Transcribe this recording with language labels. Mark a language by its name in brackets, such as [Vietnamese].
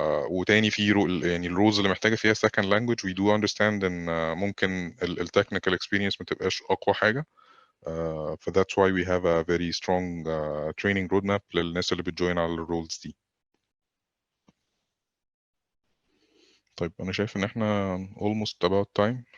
[Arabic] وتاني في يعني الرولز اللي محتاجه فيها [English] second language we do understand [Arabic] ان ممكن التكنيكال experience ما تبقاش اقوى حاجه. [English] ف that's why we have a very strong training roadmap [Arabic] للناس اللي بتجوين على الرولز دي. طيب أنا شايف إن إحنا [English] almost about time.